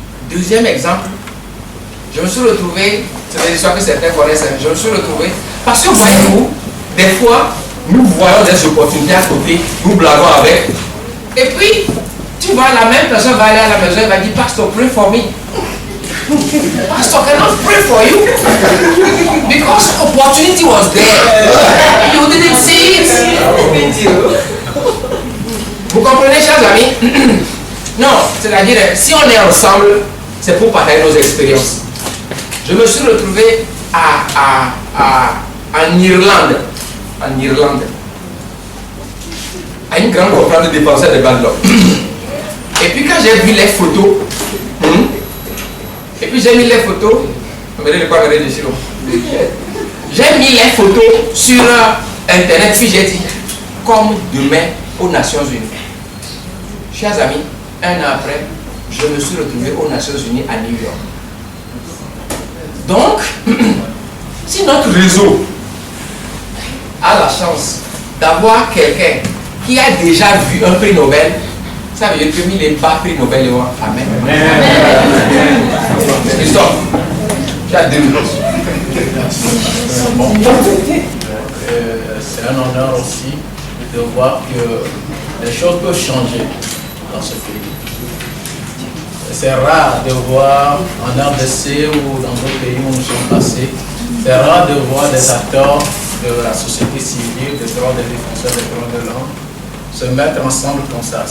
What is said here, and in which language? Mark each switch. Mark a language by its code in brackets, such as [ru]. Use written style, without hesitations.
[fr] Deuxième exemple, je me suis retrouvé, c'est des histoires que certains connaissent, je me suis retrouvé, parce que voyez-vous, des fois, nous voyons des opportunités à côté, nous blaguons avec, et puis, tu vois, la même personne va aller à la maison et va dire, [en] Pastor, pray for me. Pastor cannot pray for you, because opportunity was there, you didn't see it. [fr] Vous comprenez, chers amis? Non, c'est-à-dire, si on est ensemble, c'est pour partager nos expériences. Je me suis retrouvé en Irlande, à une grande conférence de défenseurs de Bangalore. Et puis quand j'ai vu les photos, j'ai mis les photos sur Internet, puis j'ai dit, comme demain aux Nations Unies. Chers amis, 1 an après, je me suis retrouvé aux Nations Unies à New York. Donc, si notre réseau a la chance d'avoir quelqu'un qui a déjà vu un prix Nobel, ça veut dire que les bas prix Nobel et amen. Christophe, tu as 2 minutes. C'est un honneur aussi de voir que les choses peuvent changer dans ce pays. C'est rare de voir en RDC ou dans d'autres pays où nous sommes passés, c'est rare de voir des acteurs de la société civile, des droits des défenseurs des droits de l'homme, se mettre ensemble comme ça.